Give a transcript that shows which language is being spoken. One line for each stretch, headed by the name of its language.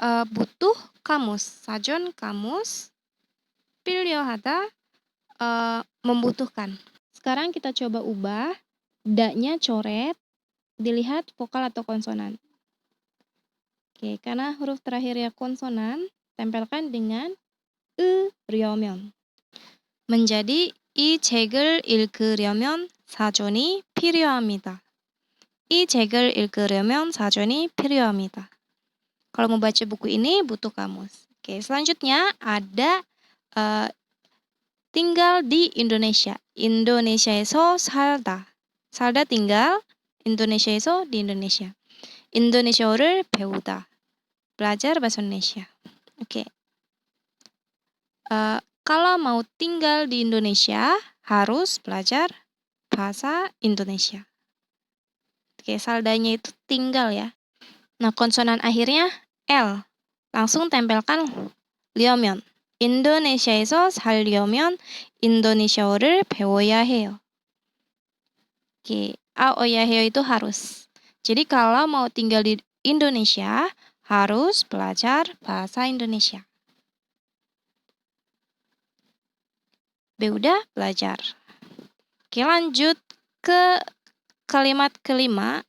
Indonesian: Butuh kamus. 사전 kamus. 필요하다. Membutuhkan. Sekarang kita coba ubah. Da-nya coret. Dilihat vokal atau konsonan. Oke, karena huruf terakhirnya konsonan, tempelkan dengan 려면. menjadi
Korean: 이 책을 읽으려면 사전이 필요합니다. 이 책을 읽으려면 사전이 필요합니다.
Indonesian: Kalau mau baca buku ini butuh kamus. Oke, selanjutnya ada tinggal di Indonesia.
Korean: 인도네시아에서 살다. 살다
Indonesian: tinggal,
Korean: 인도네시아에서
Indonesian: di Indonesia.
Korean: 인도네시아어를 배우다.
Indonesian: Belajar bahasa Indonesia. Oke. Kalau mau tinggal di Indonesia, harus belajar bahasa Indonesia. Oke, saldanya itu tinggal ya. Nah, konsonan akhirnya L. Langsung tempelkan 려면.
Korean: 인도네시아에서 살려면 인도네시아어를 배워야 해요.
Indonesian: Oke,
Korean: 배워야 해요
Indonesian: itu harus. Jadi kalau mau tinggal di Indonesia, harus belajar bahasa Indonesia. Udah belajar. Oke, lanjut ke kalimat kelima.